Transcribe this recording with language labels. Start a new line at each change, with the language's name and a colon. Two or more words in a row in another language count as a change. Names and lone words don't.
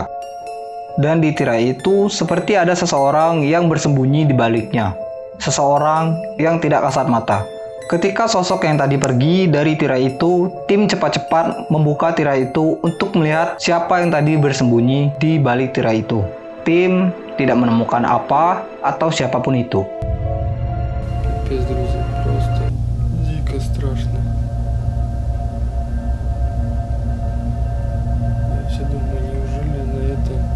Indonesian: Dan di tirai itu seperti ada seseorang yang bersembunyi di baliknya. Seseorang yang tidak kasat mata. Ketika sosok yang tadi pergi dari tirai itu, tim cepat-cepat membuka tirai itu untuk melihat siapa yang tadi bersembunyi di balik tirai itu. Tim tidak menemukan apa atau siapapun itu.
Russian: Капец, друзья, просто дико страшно. Я все думаю, неужели на это...